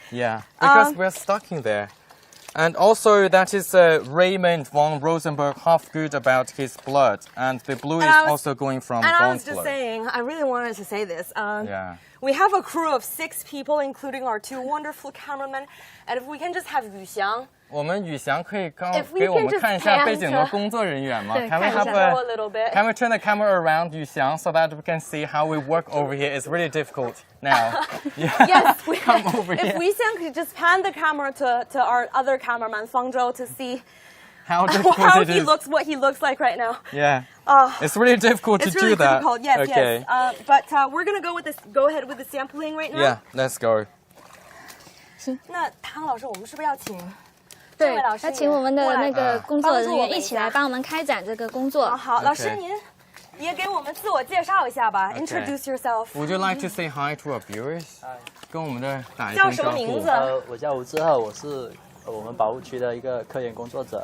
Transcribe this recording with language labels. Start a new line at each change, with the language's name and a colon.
English: Yeah, because we're stuck in there. And also that is Raymond von Rosenberg, half good about his blood. And the blue is also going from bone blood. And I was blood. just saying, I really wanted to say this. Yeah. We have a crew of 6 people, including our 2 wonderful cameramen. And if we can just have Yu Xiang.
Chinese: 我们宇翔可以给我们看一下背景的工作人员吗？
English: Can we turn the camera around, Yu Xiang, so that we can see how we work over here? It's really difficult now. Yes, come over here. If Yu Xiang could just pan the camera to our other cameraman, Fangzhou, to see how he looks, what he looks like right now. Yeah. It's really difficult to do that. Difficult. Yes, yes. But we're gonna go ahead with the sampling right now. Yeah, let's go.
Chinese: 那汤老师，我们是不是要请？对，那请我们的那个工作人员一起来帮我们开展这个工作。好，老师您也给我们自我介绍一下吧。
English: Introduce yourself. Would you like to say hi to our viewers?
Chinese: 跟我们的打一声招呼。叫什么名字？我叫吴志浩，我是我们保护区的一个科研工作者。